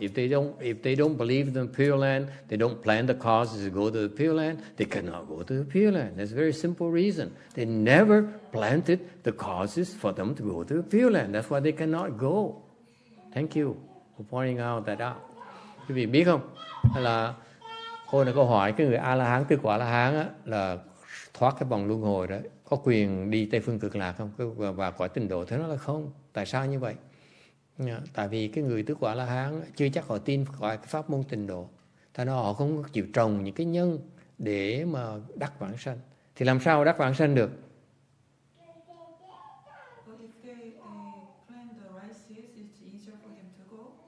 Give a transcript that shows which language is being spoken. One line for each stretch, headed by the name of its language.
English: If they don't believe in the Pure Land, they don't plan the causes to go to the Pure Land, they cannot go to the Pure Land. That's a very simple reason. They never planted the causes for them to go to the Pure Land. That's why they cannot go. Thank you for pointing out that out.
Vietnamese: Quý vị biết không? Là cô này câu hỏi cái người A-la-hán, tứ quả A-la-hán á, là thoát cái vòng luân hồi đó, có quyền đi Tây Phương Cực Lạc không? Và cõi Tịnh Độ? Thế nó là không. Tại sao như vậy? Tại vì cái người tứ quả La-hán chưa chắc họ tin gọi cái pháp môn Tịnh Độ, tại nó họ không chịu trồng những cái nhân để mà đắc vãng sanh, thì làm sao đắc vãng sanh được?
English: But if they plant the right seeds, it's easier for them to go?